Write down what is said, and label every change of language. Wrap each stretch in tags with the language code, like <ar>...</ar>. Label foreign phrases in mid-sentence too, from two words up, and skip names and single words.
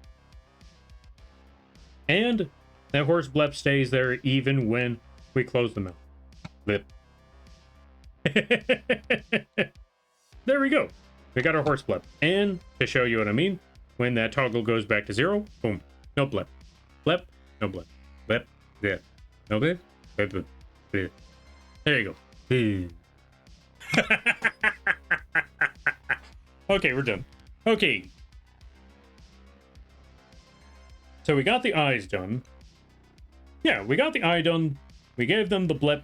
<en>And that horse blep stays there even when we close the mouth. Blip. there we go. We got our horse blep. And to show you what I mean, when that toggle goes back to 0, boom, no blep. Blep, no blep. Blep, yeah. No blep, blep, blep, blep. There you go. Okay, we're done. Okay. So we got the eyes done. Yeah, we got the eye done. We gave them the blep.</en>